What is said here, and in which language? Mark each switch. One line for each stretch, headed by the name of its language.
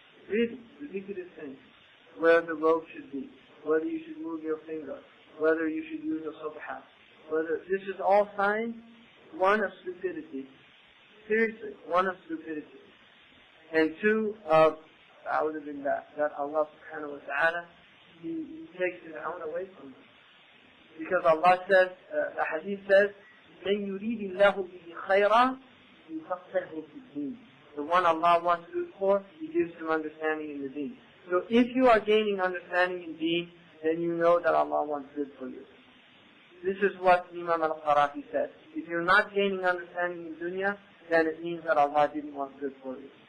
English: Really, ridiculous things. Where the rope should be, whether you should move your finger, whether you should use a subha, whether this is all signs, one of stupidity. Seriously, one of stupidity. And two of that Allah subhanahu wa ta'ala, He takes His own away from us. Because Allah says, the hadith says,
Arabic: مَنْ يُرِيدِ اللَّهُ بِهِ خَيْرًا يُفَقِّهُ فِي الدِّينِ.
English: The one Allah wants good for, He gives him understanding in the deen. So if you are gaining understanding in deen, then you know that Allah wants good for you. This is what Imam al-Qarafi said. If you're not gaining understanding in dunya, then it means that Allah didn't want good for you.